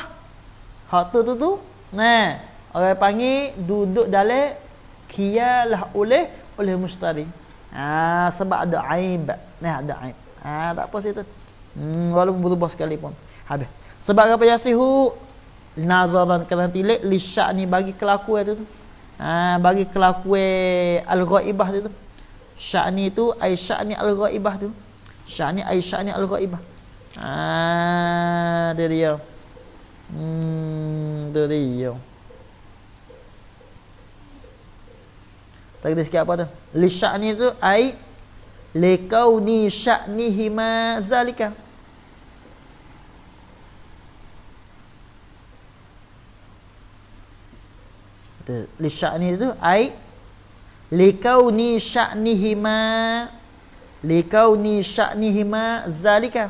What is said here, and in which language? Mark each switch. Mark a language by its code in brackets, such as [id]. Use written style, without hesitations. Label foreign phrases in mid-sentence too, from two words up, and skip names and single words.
[ms] Hak tu orang panggil duduk dalam khiyalah oleh mustari. Sebab ada aib. Ada aib. Tak apa situ. Walaupun berubah sekalipun. Habis. Sebab apa [ar] يصح نظرا [ms] kerana tilik [ar] لشأن [ms] bagi kelakuan tu. Bagi kelakuan al-ghaibah tu. Sya'ni tu [ar] أي شأن الغائبة [ms] tu. Sya'ni [ar] أي شأن الغائبة. [ms] Dia dia. Dia dia. Takdir sikit apa tu? [ar] لشأن [ms] tu [ar] أي لكون شأنهما ذلك. لشأن [ms] tu [ar] أي لكون شأنهما ذلك.